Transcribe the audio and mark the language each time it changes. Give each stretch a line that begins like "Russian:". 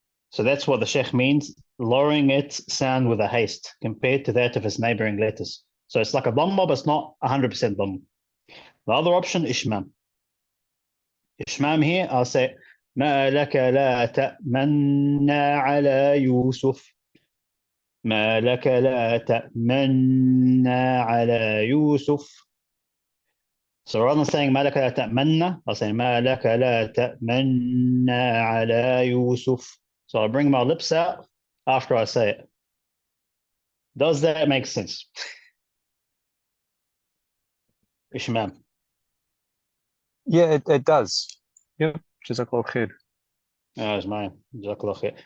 English: So that's what the sheikh means, lowering its sound with a haste compared to that of its neighboring letters. So it's like a dhamma, but it's not 100% dhamma. The other option, ishmam. Ishmam here, I'll say,
Arabic: ما لك لا تأمنا على يوسف. ما لك لا تأمنا على يوسف.
English: So rather than saying
Arabic: ما لك لا تأمنا,
English: I'll say
Arabic: ما لك لا تأمنا على يوسف.
English: So I bring my lips out after I say it. Does that make sense? Ishmam. Yeah, it does. Yep. Jazakallah khair.